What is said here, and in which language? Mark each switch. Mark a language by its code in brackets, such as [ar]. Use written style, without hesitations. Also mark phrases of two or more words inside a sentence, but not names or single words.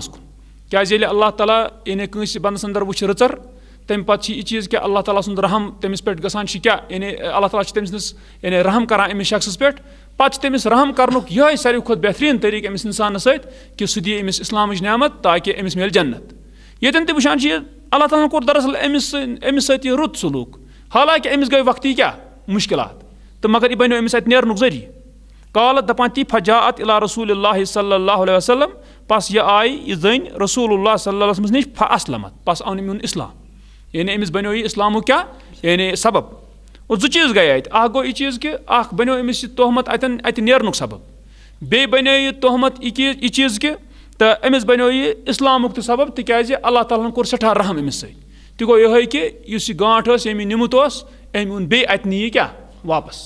[ks] कुन क्या अल्लाह ताला यानी कंस बंदस अंदर वुच रचर तम पत यह चीज़ कि अल्लाह ताला सुंद रहम तमिस पे गसान क्या यानी अल्लाह ताला तमिस यानी रहम करान अमिस शख्स पे पत तमिस रहम करनुक यह सारे खुद बेहतरीन तरीक अमिस इंसान सत कि सह दी अमिस इस्लामच नेमत ताकि अमिस मिल जन्नत यतन तह वुचान अल्लाह ताला कोर दरअसल अमिस सत यह रुत सलूक हालांकि अमिस गई वक्ती क्या मुश्किलात तो मगर यह बनो अमिस अत नेरनुक जरिए قالت دپان تی [ar] فجاءت الى رسول اللہ صلی اللہ علیہ وسلم [ks] پس یہ آئی یہ زٔنۍ [ar] رسول اللہ صلی اللہ علیہ وسلم [ks] نش فاسلمت پس آو میون اسلام یعنی أمِس بنیو یہ اسلامُک کیاہ یعنی سبب اور زٕ چیٖز گٔے اَتہِ اکھ گوٚو یہِ چیٖز کہِ اکھ بنیو أمِس یہِ تہمت اَتہِ نیرنُک سبب بیٚیہِ بنیو یہِ تہمت یہِ چیٖز کہِ تہٕ أمِس بنیو یہِ اسلامُک تہِ سبب تِکیازِ اللہ تعالیٰ ہن کوٚر سٮ۪ٹھاہ رحم أمِس سۭتۍ تہِ گوٚو یِہوے کہِ یُس یہِ گانٛٹھ ٲس ییٚمۍ یہِ نِمُت اوس أمۍ اوٚن بیٚیہِ اَتہِ نی یہِ کیاہ واپس